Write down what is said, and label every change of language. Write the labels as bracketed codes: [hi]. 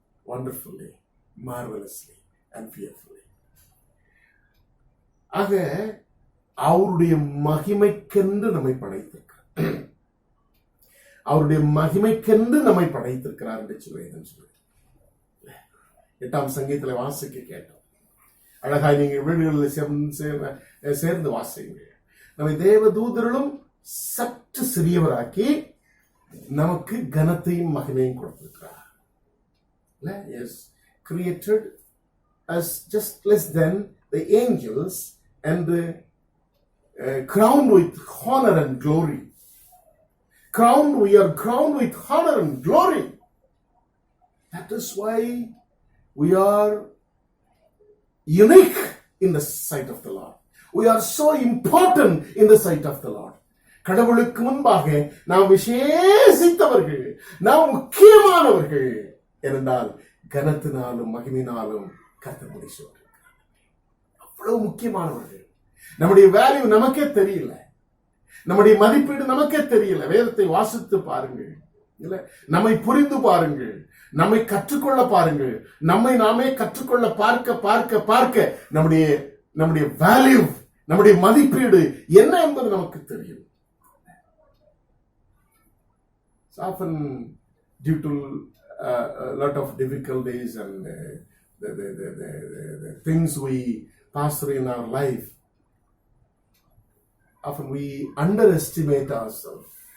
[en] Wonderfully, marvelously and fearfully. [ta] ஆக அவருடைய மகிமைக்கென்று நம்மை படைத்திருக்கிறார். அவருடைய மகிமைக்கென்று நம்மை படைத்திருக்கிறார் என்று சொல்லுவேன். 8ஆம் சங்கீதத்தில் வாசிக்க கேட்டோம். அழகாய் நீங்கள் வீடுகளில் சேர்ந்து வாசிங்க. நம்மை தேவ தூதர்களும் சற்று சிறியவராக்கி நமக்கு கனத்தையும் மகிமையும் கொடுத்திருக்கிறார். [en] Yes, created us just less than the angels and crowned with honor and glory. We are crowned with honor and glory. That is why we are unique in the sight of the Lord. We are so important in the sight of the Lord. [ta] கடவுளுக்கு முன்பாக நாம் விசேஷித்தவர்கள், நாம் முக்கியமானவர்கள் என்றால் கனத்தினாலும் மகிமையினாலும் கர்த்தர் முடிச்சுவார். அவ்வளவு முக்கியமானவர்கள். நம்முடைய வேல்யூ நமக்கே தெரியல, நம்முடைய மதிப்பீடு நமக்கே தெரியல. வேதத்தை வாசித்து பாருங்கள், இல்ல நம்மை புரிந்து பாருங்கள், நம்மை கற்றுக்கொள்ள பாருங்கள். நம்மை நாமே கற்றுக்கொள்ள பார்க்க பார்க்க பார்க்க நம்முடைய வேல்யூ, நம்முடைய மதிப்பீடு என்ன என்பது நமக்கு தெரியும். [en] Often due to a lot of difficulties and the things we pass through in our life, often we underestimate ourselves.